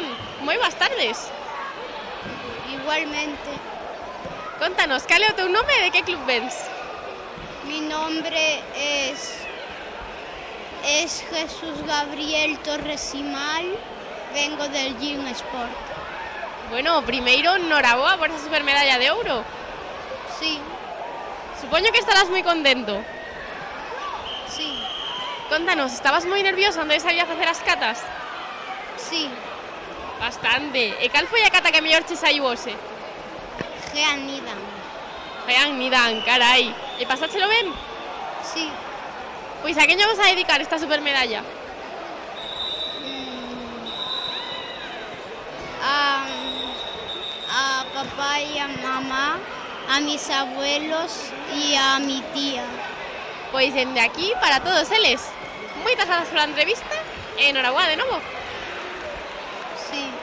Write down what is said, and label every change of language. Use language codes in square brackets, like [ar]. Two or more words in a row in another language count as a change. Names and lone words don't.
[gl] Moi boas tardes. Igualmente. Contanos, cal é o teu nome e de que club vens? [es] Mi nombre es Jesús Gabriel Torres Simal, vengo del Gin Sport. [gl] Bueno, primeiro, noraboa por esa supermedalla de ouro. [es] Sí, [gl] Supoño que estarás moi contento. [es] sí, [gl] Contanos, estabas moi nervioso onde sabías facer as catas? [es] sí, Bastante. [gl] E cal foi a cata que mellor che saiu hoxe? Jean Nidan. Jean Nidan, carai. E pasáchelo ben? [es] Sí, [gl] Pois a quen lle vamos a dedicar esta supermedalla? [es] a papá y a mamá, a mis abuelos y a mi tía. [gl] Pois dende aquí para todos eles. Moitas grazas pola entrevista e enhoraboa de novo. [es] Sí.